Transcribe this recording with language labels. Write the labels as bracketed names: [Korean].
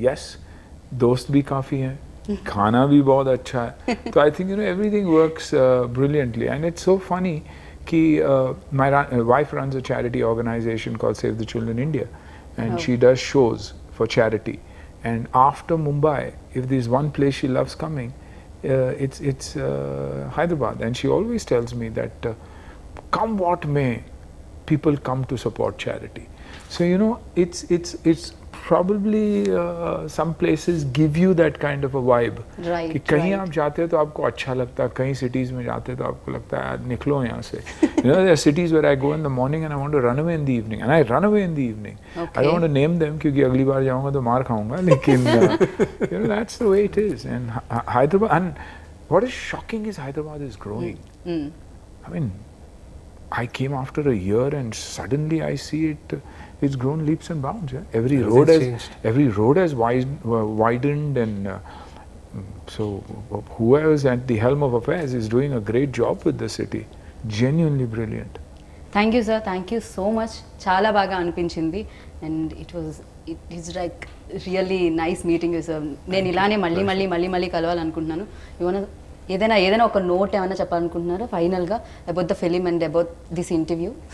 [Hindi] Yes, दोस्त भी काफ़ी हैं, खाना भी बहुत अच्छा है. [English] So I think everything works brilliantly, and it's so funny कि my wife runs a charity organization called Save the Children India, and she does shows for charity. And after Mumbai, if there's one place she loves coming, it's Hyderabad. And she always tells me that come what may, people come to support charity. So it's probably some places give you that kind of a vibe. Right. [Hindi] कि कहीं आप जाते हो तो आपको अच्छा लगता है, कहीं cities में जाते हो तो आपको लगता है यार निकलो यहाँ से. [English] There are cities where I go in the morning and I want to run away in the evening, and I run away in the evening. Okay. I don't want to name them [Hindi] क्योंकि अगली बार जाऊँगा तो मार खाऊँगा, लेकिन [English] that's the way it is. And Hyderabad, and what is shocking is Hyderabad is growing. I mean, I came after a year and suddenly I see it's grown leaps and bounds. Yeah? Every road has widened, and so whoever's at the helm of affairs is doing a great job with the city. Genuinely brilliant. Thank you sir, thank you so much. [Telugu] చాలా బాగా అనిపించింది, [English] and it is like really nice meeting you sir. [Telugu] నేను ఇలానే మళ్ళీ కలవాలనుకుంటున్నాను. ఏదైనా ఒక note ఏమైనా చెప్పాలనుకుంటున్నారా ఫైనల్గా [English] About the film and about this interview?